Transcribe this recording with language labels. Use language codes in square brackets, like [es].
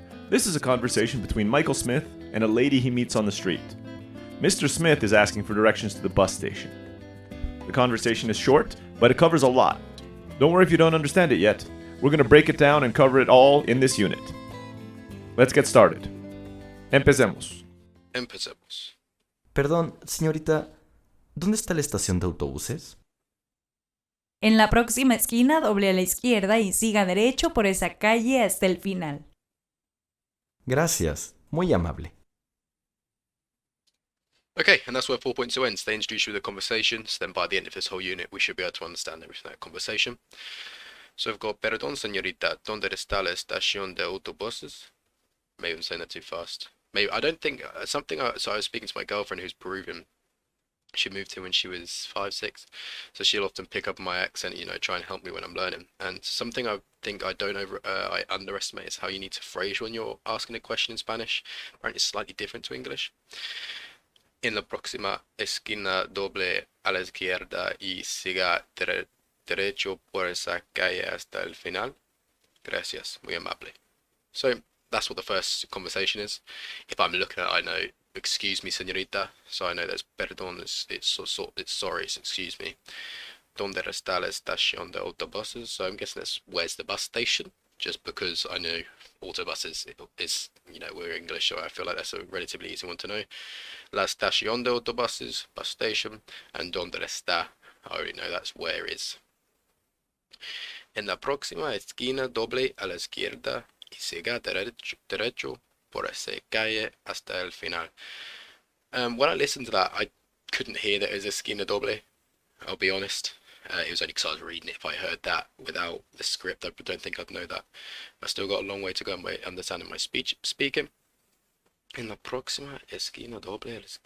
[en] This is a conversation between Michael Smith and a lady he meets on the street. Mr. Smith is asking for directions to the bus station. The conversation is short, but it covers a lot. Don't worry if you don't understand it yet. We're going to break it down and cover it all in this unit. Let's get started. [es] Empecemos. Empecemos. Perdón, señorita, ¿dónde está la estación de autobuses? En la próxima esquina, doble a la izquierda y siga derecho por esa calle hasta el final. Gracias, muy amable. [en] Okay, and that's where 4.2 ends. They introduce you with the conversations, then by the end of this whole unit, we should be able to understand everything in that conversation. So we've got, [es] perdón, señorita, ¿dónde está la estación de autobuses? [en] Maybe I'm saying that too fast. Maybe, I don't think, so I was speaking to my girlfriend who's Peruvian. She moved here when she was 5, 6, so she'll often pick up my accent, try and help me when I'm learning. And something I think I underestimate is how you need to phrase when you're asking a question in Spanish. Apparently it's slightly different to English. [es] En la próxima esquina, doble a la izquierda y siga derecho por esa calle hasta el final. Gracias, muy amable. [en] So that's what the first conversation is. If I'm looking at it, I know, excuse me, señorita. So I know there's perdón, it's sorry, it's excuse me. [es] ¿Dónde está la estación de autobuses? [en] So I'm guessing that's where's the bus station. just because I know autobuses is, we're English, so I feel like that's a relatively easy one to know. [es] La estación de autobuses, [en] bus station, and [es] donde está, [en] I already know that's where is. [es] En la próxima esquina doble a la izquierda y siga derecho por esa calle hasta el final. [en] When I listened to that, I couldn't hear that it was [es] esquina doble, [en] I'll be honest. It was only because I was reading it. If I heard that without the script, I don't think I'd know that. I still got a long way to go in my understanding my speaking. [es] En la próxima esquina doble.